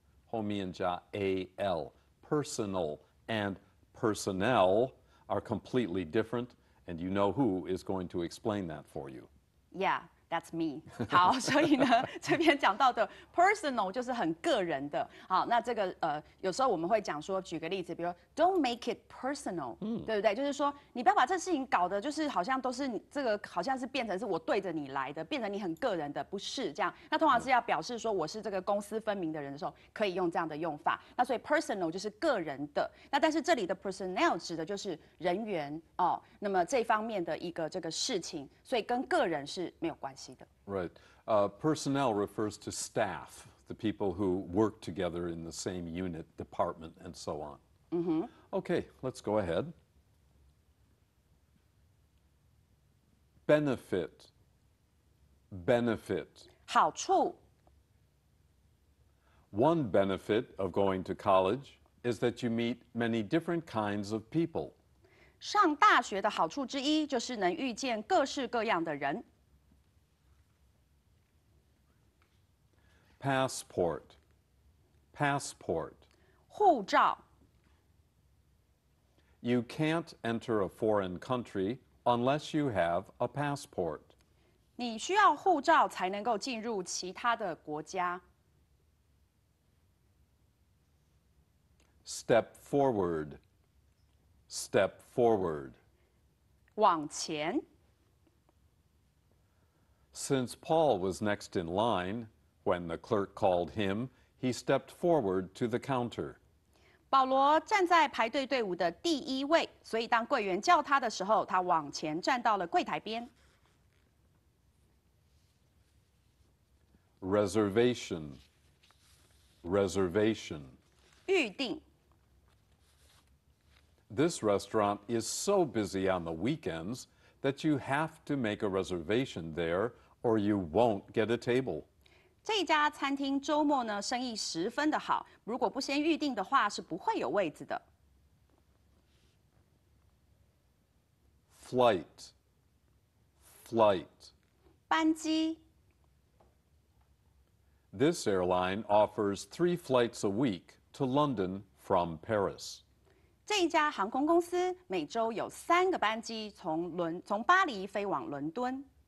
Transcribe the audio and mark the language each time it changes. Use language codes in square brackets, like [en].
[en] 后面加 A-L, personal. And personnel are completely different, and you know who is going to explain that for you. Yeah, that's me. [zh] 好，所以呢，这边讲到的 personal 就是很个人的。好，那这个有时候我们会讲说，举个例子，比如说 [en] don't make it personal， [zh] 对不对？就是说你不要把这事情搞得就是好像都是你这个好像是变成是我对着你来的，变成你很个人的，不是这样。那通常是要表示说我是这个公私分明的人的时候，可以用这样的用法。那所以 personal 就是个人的。那但是这里的 personnel 指的就是人员哦，那么这方面的一个这个事情，所以跟个人是没有关系的。 [en] Right. Personnel refers to staff, the people who work together in the same unit, department, and so on. Okay, let's go ahead. Benefit, benefit. [zh] 好处 [en] One benefit of going to college is that you meet many different kinds of people. [zh] 上大学的好处之一就是能遇见各式各样的人。 [en] Passport. Passport. [zh] 护照。 [en] You can't enter a foreign country unless you have a passport. [zh] 你需要护照才能够进入其他的国家。 [en] Step forward. Step forward. [zh] 往前。 [en] Since Paul was next in line, when the clerk called him, he stepped forward to the counter. [zh] 保罗站在排队队伍的第一位，所以当柜员叫他的时候，他往前站到了柜台边。 [en] Reservation. Reservation. [zh] 预定。 [en] This restaurant is so busy on the weekends that you have to make a reservation there or you won't get a table. [zh] 这家餐厅周末呢，生意十分的好，如果不先预定的话，是不会有位子的。 [en] Flight. Flight. [zh] 班机。 [en] This airline offers 3 flights a week to London from Paris. [zh] 这一家航空公司每周有3个班机从巴黎飞往伦敦。